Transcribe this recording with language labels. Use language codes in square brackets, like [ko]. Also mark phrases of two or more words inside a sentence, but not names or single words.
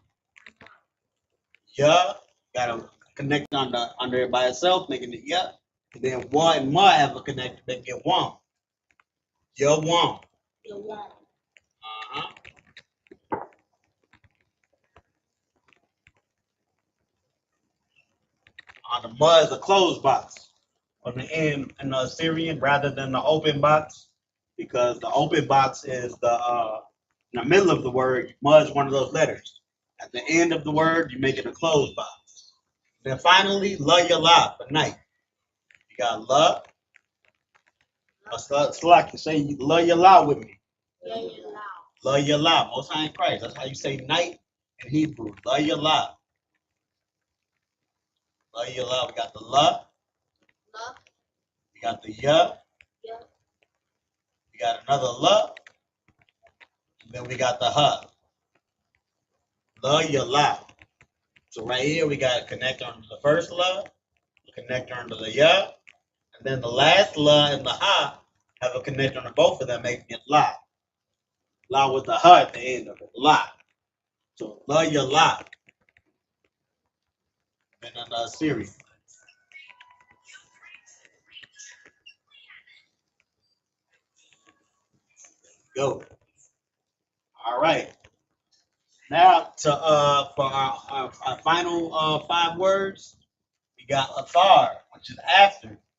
[en] Ya, gotta connect under it by itself, making it ya. And then wa and ma have a connect, make it wam. Ya wam. Uh-huh. The ma is a closed box on the end in the Assyrian rather than the open box, because the open box is in the middle of the word. Ma is one of those letters. At the end of the word, you make it a closed box. Then finally, la yala for night. You got la. Slack, you say la yala with me. La yala, Most High in Christ. That's how you say night in Hebrew. La yala. La yala. We got the la. We got the ya. We got another la. And then we got the ha. La yala. So right here we got a connector under the first la, a connector under the ya, and then the last la and the ha have a connector under both of them, making it la. La with the ha at the end of it. La. So la yala. And then the series. Go. All right. Now to for our final 5 words, we got athar, which is after.